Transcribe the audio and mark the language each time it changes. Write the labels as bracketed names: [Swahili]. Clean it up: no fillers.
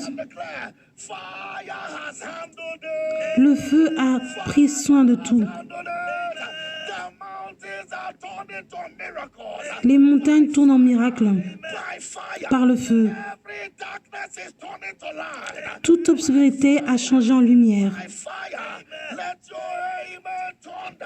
[English] declare, fire has handled it. [French] le feu a pris soin de tout. [English] Handled it. The mountains are turned into miracles. [French] Les montagnes tournent en miracle [English] By fire, [French] par le feu. [English] every darkness is turned into light. [French] Toute obscurité a changé en lumière. [English] By fire, let your amen thunder.